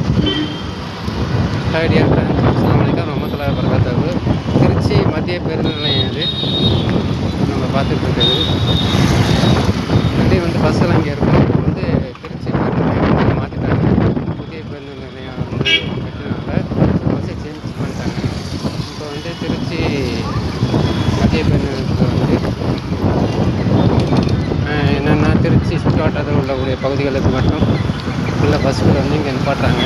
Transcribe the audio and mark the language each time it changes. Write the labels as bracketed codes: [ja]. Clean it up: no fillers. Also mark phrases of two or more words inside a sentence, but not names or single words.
[en] Hi dear friends, [ar] السلام عليكم ورحمة الله وبركاته. [ta] திருச்சி மத்திய பேருந்து நிலையம் இது நம்ம பார்த்துட்டு இருக்கிறது. முன்னாடி பஸ்ஸெல்லாம் இங்கே இருக்கும். இப்போ திருச்சி பேருந்து நிலையம் மாற்றிட்டாங்க. புதிய பேருந்து நிலையம் கட்டினால பஸ்ஸை சேஞ்ச் பண்ணிட்டாங்க. இப்போ திருச்சி மத்திய பேருந்து நிலையத்தில் என்னென்னா திருச்சி சுற்றுவட்டாரத்தில் உள்ளக்கூடிய பகுதிகளுக்கு மட்டும் உள்ள பஸ்ஸுகள் இங்கே நிப்பாட்டுறாங்க.